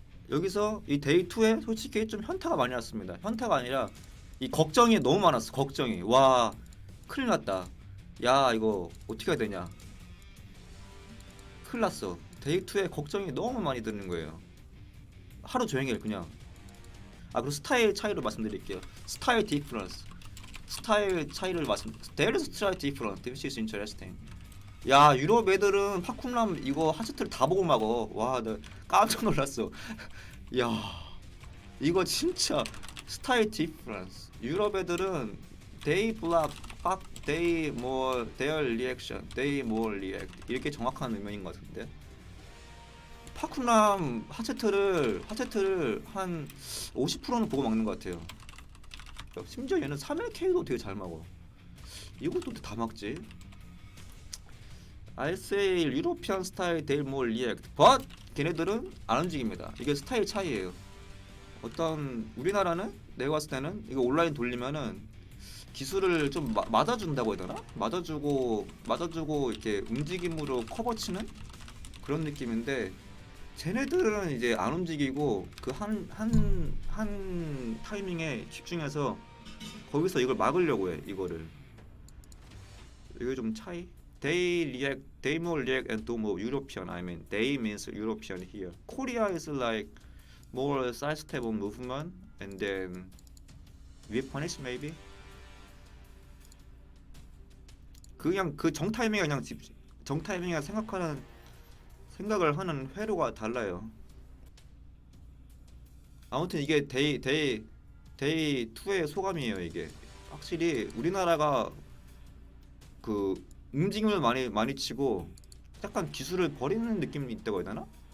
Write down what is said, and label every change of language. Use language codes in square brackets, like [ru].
[ko] 여기서 이 데이 2에 솔직히 좀 현타가 많이 났습니다. 현타가 아니라 이 걱정이 너무 많았어. 걱정이. 와, 큰일 났다. 야, 이거 어떻게 해야 되냐. 큰일 났어. 데이 2에 걱정이 너무 많이 드는 거예요. 하루 종일 그냥. 아, 그리고 스타일 차이로 말씀드릴게요. 스타일 디퍼런스. 스타일 차이를 [en] There is style difference. This is interesting. [ko] 야, 유럽 애들은 파쿤람 이거 하체트를 다 보고 막어. 와, 나 깜짝 놀랐어. 야, 이거 진짜 스타일 디퍼런스. 유럽 애들은 [en] they block, they more their reaction, they more react [ko] 이렇게 정확한 의미인 것 같은데. 파쿤람 하체트를 한 50%는 보고 막는 것 같아요. 심지어 얘는 3LK도 되게 잘 막어. 이것도 다 막지. [en] I say European style they more react, but [ko] 걔네들은 안 움직입니다. 이게 스타일 차이예요. 어떤 우리나라는 내가 봤을 때는 이거 온라인 돌리면은 기술을 좀 맞아준다고 해야 되나? 맞아주고 이렇게 움직임으로 커버치는 그런 느낌인데, 쟤네들은 이제 안 움직이고 그 한 타이밍에 집중해서 거기서 이걸 막으려고 해. 이거를. 이게 좀 차이? [en] They more react and do more European. I mean, they means European here. Korea is like more sidestep movement and then we punish maybe. [ko] 그냥 그 정 타이밍에 그냥 정 타이밍에 생각을 하는 회로가 달라요. 아무튼 이게 데이 2의 소감이에요. 이게 확실히 우리나라가 그 움직임을 많이 치고 약간 기술을 버리는 느낌이 있다고 해야 되나?